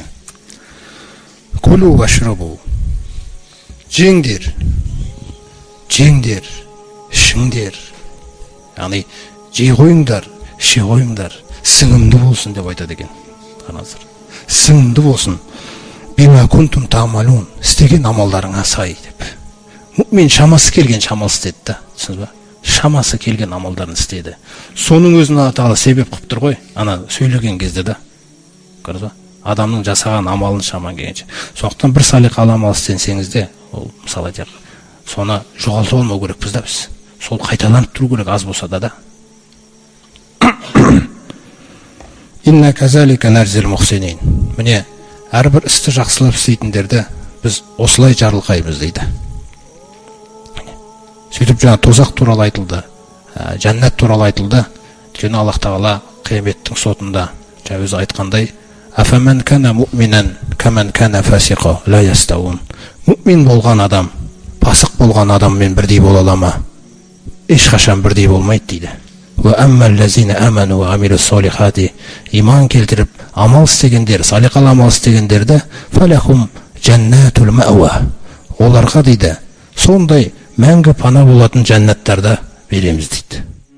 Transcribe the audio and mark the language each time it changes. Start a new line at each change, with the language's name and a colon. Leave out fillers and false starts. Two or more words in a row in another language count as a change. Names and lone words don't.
Arabic: كلوا واشربوا.
Kazakh: Жеңдер, ішіңдер. Яғни жей қойыңдар, іше қойыңдар, сіңімді болсын деп айтады екен. Қараңыздар. Сіңімді болсын.
Arabic: بما كنتم تعملون.
Kazakh: Істеген амалдарыңа сай деп. Мұъмин шамасы келген амал істеді да. Түсінсіз ба? Шамасы келген амалдарын істеді. Соның өзін Алла Тағала себеп қылып тұр ғой. Ана сөйлеген кезде да. Көрдіңіз ба? Адамның жасаған амалын шаман келгенше. Сондықтан бір салиқалы амал істесеңіз де, ол мысалы айтайық, соны жоғалтып алмау керекпіз да біз. Сол қайталанып тұру керек аз болса да.
Arabic: إنا كذلك نجزي المحسنين.
Kazakh: Міне, әрбір істі жақсылап істейтіндерді біз осылай жарылқаймыз дейді. Сөйтіп жаңа тозақ туралы айтылды, жәннат туралы айтылды. Өйткені Аллах тағала қияметтің сотында жаңа өзі айтқандай,
Arabic: أفمن كان مؤمنا كمن كان فاسقا لا يستوون.
Kazakh: Муъмин болған адам, пасық болған адаммен бірдей бола ала ма? Ешқашан бірдей болмайды дейді.
Arabic: وأما الذين آمنوا وعملوا الصالحات,
Kazakh: иман келтіріп амал істегендер, салиқалы амал істегендерді
Arabic: فلهم جنات المأوى,
Kazakh: оларға дейді сондай мәңгі пана болатын жәннаттарда береміз дейді.